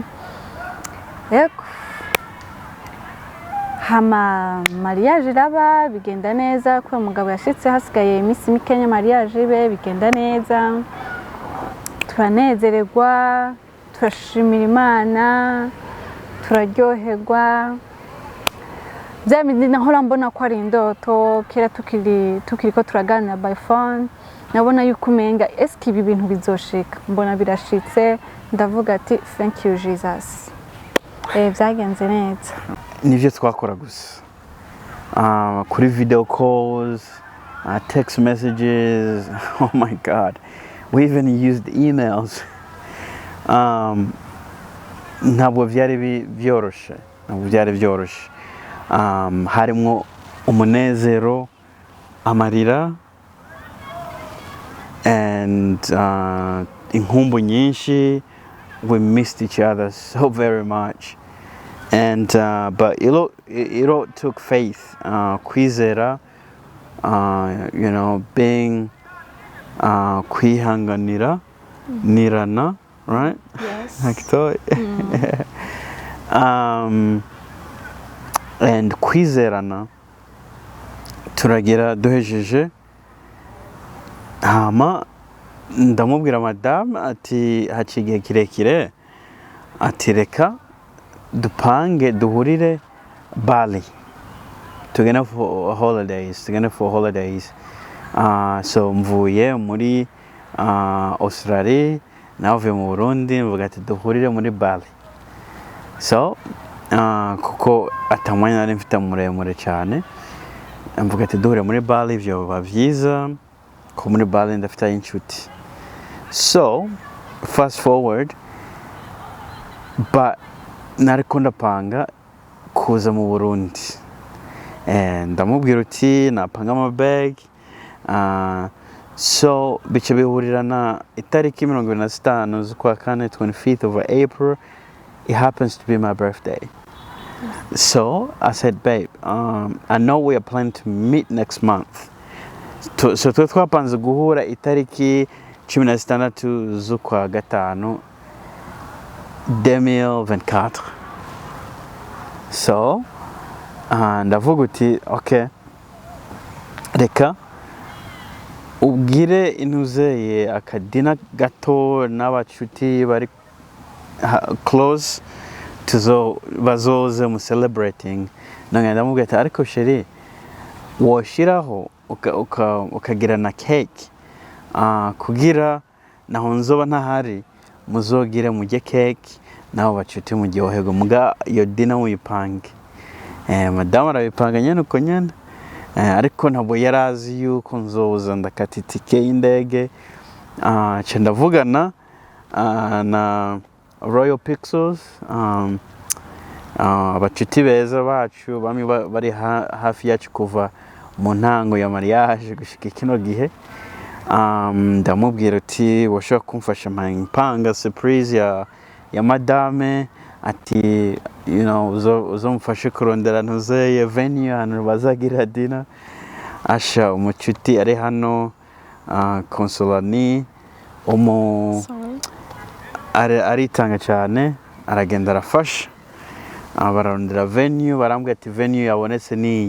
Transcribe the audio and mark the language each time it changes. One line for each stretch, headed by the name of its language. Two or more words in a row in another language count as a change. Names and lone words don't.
Rundi: Yego hama mariage iraba, bigenda neza, kuko umugabo yashitse hasigaye iminsi mikenya mariage ibe, bigenda neza, turanezererwa, turashimira Imana, turaryoherwa. Byamindi nahora mbona ko ari indoto, kera tukiriko turaganira by phone, nabona yuko umenga eski ibi bintu bizoshika, mbona birashitse, ndavuga ati
English: thank you Jesus.
Rundi: Byagenze neza. Nivyo twakora gusa kuri
English: video calls, text messages. Oh my God, we even used emails.
Rundi: Ntabwo byari byoroshe. Harimo umunezero, amarira, and inkumbu nyinshi.
English: We missed each other so very much, and but it all took faith, kwizera, you know, being
Rundi: kwihanganira, nirana,
English: right? Yes.
Rundi: And kwizerana turagira duhejeje. Hama ndamubwira madame ati hacigiye kirekire, ati reka dupange duhurire Bali, tugenda
English: for holidays.
Rundi: So mvuye muri Australia navuye mu Burundi mvuga ati duhurire muri Bali. So kuko atamwanya nari mfite muremure cyane mvuga ati duhurire muri Bali ivyo biba vyiza ko muri Bali ndafite inshuti.
English: So fast forward, but
Rundi: nariko ndapanga kuza mu Burundi, ndamubwira uti napanga ama bag. So bice bihurirana itariki 25 z'ukwa kane,
English: 25th of April. It happens to be my birthday. So I said, babe, I know we are planning to meet next month.
Rundi: So twapanze guhura itariki 16 z'ukwa gatanu 2024. So ndavuga uti okay, reka ubwire intuzeye akadina gato n'abacuti bari close bazoze mu celebrating. Ndamubwira ati ariko sheri woshiraho ukagira na cake kugira naho nzoba ntahari muzogire mujye cake naho bacuti muryoherwe muga iyo dina muyipange. Madame arabipanga nyene uko nyene, ariko ntabwo yarazi yuko nzoza ndakata itike y'indege. Nca ndavugana na Royal Pixels, abacuti beza bacu bamwe bari hafi yacu kuva mu ntango ya mariage gushika kino gihe. Ndamubwira uti washaka kumfasha mpanga surprise ya madame, ati
English: you know
Rundi: uzomfashe kurondera ntuzeye venue hano bazagira dinner. Asha umucuti ari hano Consolani aritanga cyane, aragenda arafasha bararondera venue, barambwira ati venue yabonetse niyi.